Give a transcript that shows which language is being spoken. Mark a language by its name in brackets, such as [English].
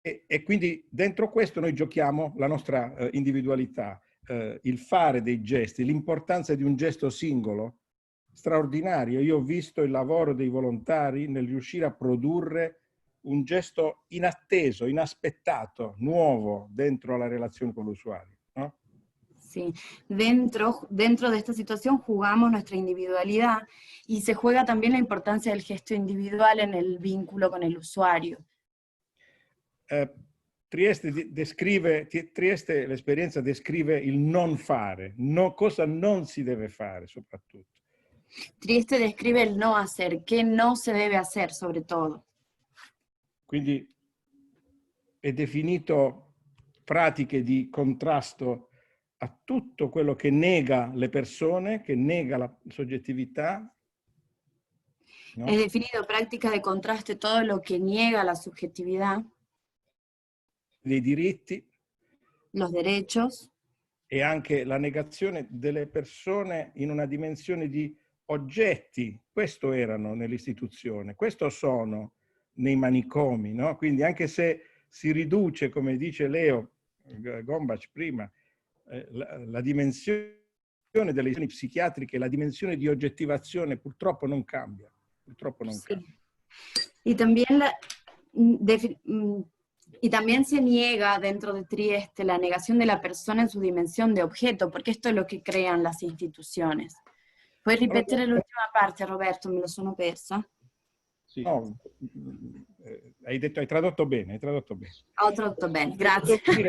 [Italian] E quindi dentro questo noi giochiamo la nostra individualità, il fare dei gesti, l'importanza di un gesto singolo straordinario. Io ho visto il lavoro dei volontari nel riuscire a produrre un gesto inatteso, inaspettato, nuovo dentro la relazione con l'usuario, no? [Spanish] Sí, dentro de esta situación jugamos nuestra individualidad y se juega también la importancia del gesto individual en el vínculo con el usuario. [Italian] Trieste l'esperienza descrive il non fare, cosa non si deve fare soprattutto. [Spanish] Trieste describe el no hacer, qué no se debe hacer sobre todo. [Italian] Quindi è definito pratiche di contrasto a tutto quello che nega le persone, che nega la soggettività. No? [Spanish] Es definido práctica de contraste todo lo que niega la subjetividad, [Italian] Dei diritti. [Spanish] los derechos. [Italian] E anche la negazione delle persone in una dimensione di oggetti. Questo erano nell'istituzione, questo sono nei manicomi, no? Quindi anche se si riduce, come dice Leo Gombach prima, la dimensione delle istituzioni psichiatriche, la dimensione di oggettivazione purtroppo non cambia. Purtroppo non cambia. [Spanish] Y también y también se niega dentro de Trieste la negación de la persona en su dimensión de objeto, porque esto es lo que crean las instituciones. [Italian] ¿Puoi ripetere l'ultima parte, Roberto? Me lo sono persa. Sì, no, hai tradotto bene, hai tradotto bene. Ho tradotto bene, grazie.